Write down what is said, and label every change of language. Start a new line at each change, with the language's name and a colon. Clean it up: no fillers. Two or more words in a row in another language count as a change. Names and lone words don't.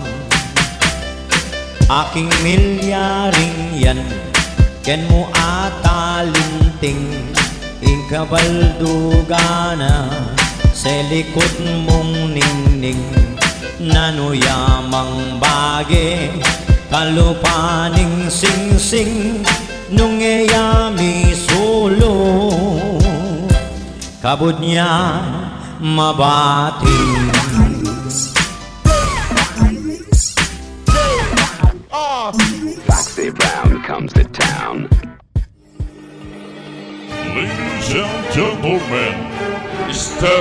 Pampanga: aking milyaring yan ken mo atalinting ing kabaldugana sa likod mong ningning nanuyamang bage kalupaning sing-sing nung eyami solo kabut niya mabati
English: Foxy Brown comes to town. Ladies and gentlemen, Mr.